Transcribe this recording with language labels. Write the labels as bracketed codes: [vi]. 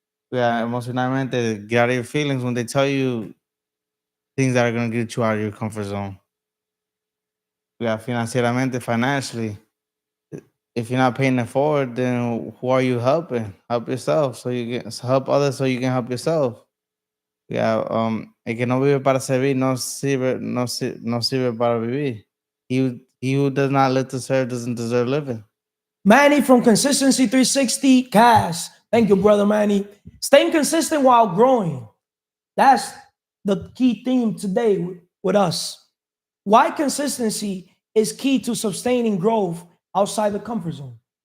[en] Yeah, emocionalmente, get out of your feelings when they tell you things that are gonna get you out of your comfort zone. Yeah, financially. If you're not paying it forward, then who are you helping? Help yourself, help others so you can help yourself. [es] Yeah, el que no vive para servir no sirve para vivir. [en] He who does not live to serve doesn't deserve living. Manny from Consistency 360 cast. Thank you, brother Manny. Staying consistent while growing. That's the key theme today with us. Why consistency is key to sustaining growth outside the comfort zone.